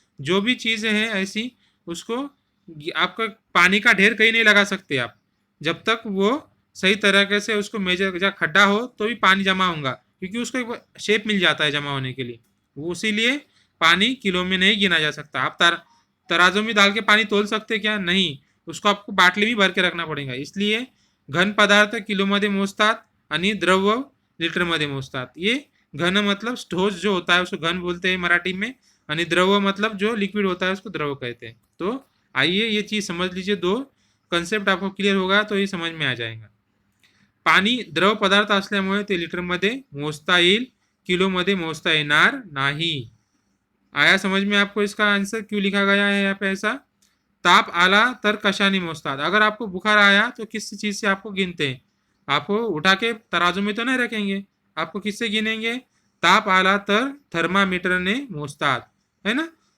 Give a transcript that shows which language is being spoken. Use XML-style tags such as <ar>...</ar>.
<hi>जो भी चीज़ें हैं ऐसी, उसको आपका पानी का ढेर कहीं नहीं लगा सकते आप, जब तक वो सही तरीके से उसको मेजर, जहाँ खड्डा हो तो भी पानी जमा होगा, क्योंकि उसको एक शेप मिल जाता है जमा होने के लिए, वो इसीलिए पानी किलो में नहीं गिना जा सकता। आप तराजू में डाल के पानी तोल सकते क्या, नहीं, उसको आपको बाटली में भर के रखना पड़ेगा।</hi> <mr>इसलिए घन पदार्थ किलोमध्ये मोजतात आणि द्रव लीटरमध्ये मोजतात।</mr> <hi>ये घन मतलब ठोस जो होता है उसको घन बोलते हैं मराठी में, आणि द्रव मतलब जो लिक्विड होता है उसको द्रव कहते हैं। तो आइए ये चीज़ समझ लीजिए, 2 कंसेप्ट आपको क्लियर होगा तो ये समझ में आ जाएगा।</hi> <mr>पाणी द्रव पदार्थ असल्यामुळे ते लिटरमध्ये मोजता येईल, किलोमध्ये मोजता येणार नाही।</mr> <hi>आया समझ में आपको इसका आंसर क्यों लिखा गया है यहाँ पे ऐसा।</hi> <mr>ताप आला तर कशाने मोजतात,</mr> <hi>अगर आपको बुखार आया तो किस चीज़ से आपको गिनते हैं, आपको उठा के तराजू में तो नहीं रखेंगे, आपको किससे गिनेंगे,</hi> <mr>ताप आला तर थर्मामीटर ने मोजतात,</mr> <hi>है ना।</hi>